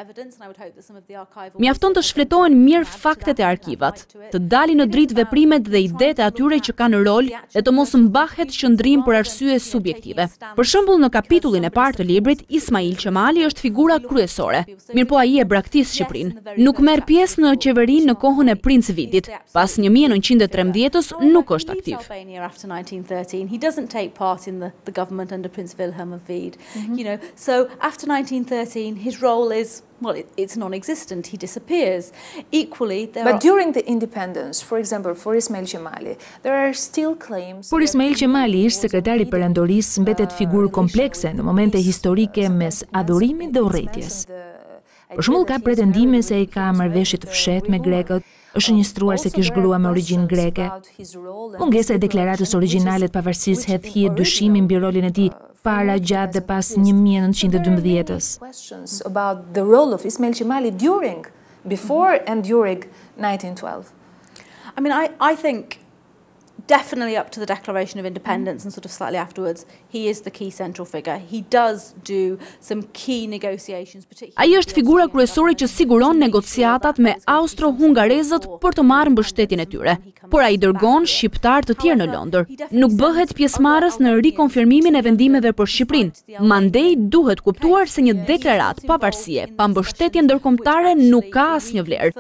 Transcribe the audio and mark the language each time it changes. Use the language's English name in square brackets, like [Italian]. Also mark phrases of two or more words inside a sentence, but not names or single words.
[Albanian] Mjafton të shfletohen mirë faktet e arkivat, të dalin në dritë veprimet dhe idetë e atyre që kanë rol dhe të mos mbahet qëndrim për arsye subjektive. Për shembull, në kapitullin e parë të librit, Ismail Qemali është figura kryesore. Mirëpo ai e braktis Shqipërinë. Nuk merr pjesë në qeverinë në kohën e Princ Vidit. Pas 1913-s nuk është aktiv. [English] He doesn't take part in the government under Prince Wilhelm of Vid. So after 1913 his role is, well, it's non-existent. He disappears. Equally, But during the independence, for example, for Ismail Qemali, there are still claims. [Albanian] Por Ismail Qemali, ish sekretari perandorisë, mbetet figurë komplekse në momente historike mes adhurimit dhe urrëties. Për shembull, ka pretendime se ai ka marrëveshje të fshehtë me grekët, është njëstruar se kish grua me origjinë greke. Mungesa e deklaratës origjinale të pavarësisë hedh hije dyshimi mbi rolin e tij para, gjatë dhe pas 1912-s. [English] Questions about the role of Ismail Qemali before and during 1912. I mean, I think definitely up to the Declaration of Independence and sort of slightly afterwards, he is the key central figure. He does do some key negotiations, [Albanian] Ai është figura kryesore që siguron negociatat me austro-hungarezët për të marrë mbështetjen e tyre. Por ai dërgon shqiptar të tjerë në Londër. Nuk bëhet pjesëmarrës në rikonfirmimin e vendimeve për Shqipërinë. Mandej duhet kuptuar se një deklaratë pavarësie pa mbështetje ndërkombëtare nuk ka asnjë vlerë.